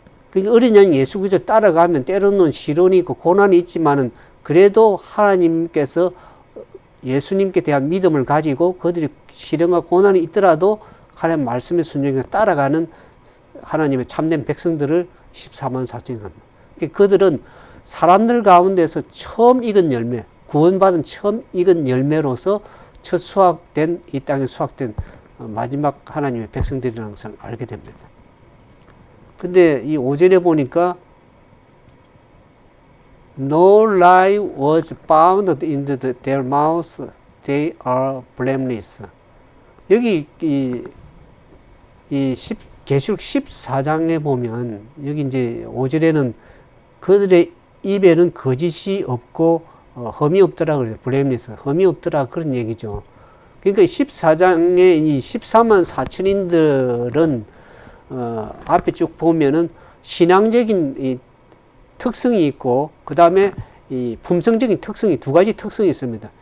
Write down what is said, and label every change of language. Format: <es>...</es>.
<ko>그러니까 어린 양 예수 그리스도 따라가면 때로는 시련이 있고 고난이 있지만은 그래도 하나님께서 예수님께 대한 믿음을 가지고 그들이 시련과 고난이 있더라도 하나님 말씀에 순종해서 따라가는 하나님의 참된 백성들을 14만 4천이 합니다. 그들은 사람들 가운데서 처음 익은 열매, 구원받은 처음 익은 열매로서 첫 수확된 이 땅에 수확된 마지막 하나님의 백성들이라는 것을 알게 됩니다. 근데 이 5절에 보니까</ko> <en>No lie was found in their mouths, they are blameless.</en> <ko>여기 계시록 14장에 보면 여기 이제 5절에는 그들의 입에는 거짓이 없고 흠이 없더라 그래요.</ko> <en>blameless.</en> <ko>흠이 없더라 그런 얘기죠. 그러니까 14장의 이 14만 4천인들은 앞에 쭉 보면은 신앙적인 이 특성이 있고 그 다음에 이 품성적인 특성이 두 가지 특성이 있습니다.</ko>